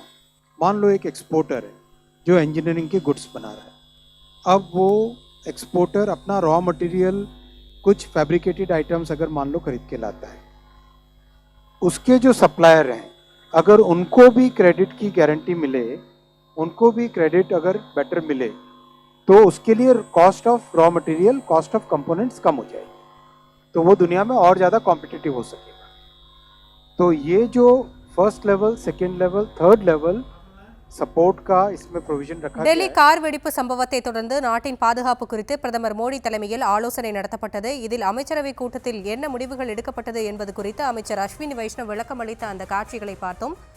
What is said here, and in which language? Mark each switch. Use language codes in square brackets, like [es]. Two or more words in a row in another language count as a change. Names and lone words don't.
[hi] मान लो एक एक्सपोर्टर है जो इंजीनियरिंग के गुड्स बना रहा है, अब वो एक्सपोर्टर अपना [en] raw material [hi] कुछ [en] fabricated items [hi] अगर मान लो खरीद के लाता है, उसके जो सप्लायर हैं अगर उनको भी क्रेडिट की गारंटी मिले, उनको भी क्रेडिट अगर बेटर मिले, तो उसके लिए [en] cost of raw material, cost of components [hi] कम हो जाएगी, तो वो दुनिया में और ज़्यादा कॉम्पिटिटिव हो सकेगा। तो ये जो [en] first level, second level, third level support [hi] का इसमें प्रोविजन रखा [ta] டெல்லி கார் வெடிப்பு சம்பவத்தை தொடர்ந்து நாட்டின் பாதுகாப்பு குறித்து பிரதமர் மோடி தலைமையில் ஆலோசனை நடத்தப்பட்டது. இதில் அமைச்சரவை கூட்டத்தில் என்ன முடிவுகள் எடுக்கப்பட்டது என்பது குறித்து அமைச்சர் அஸ்வினி வைஷ்ணவ் விளக்கம் அளித்த அந்த காட்சிகளை பார்த்தோம்.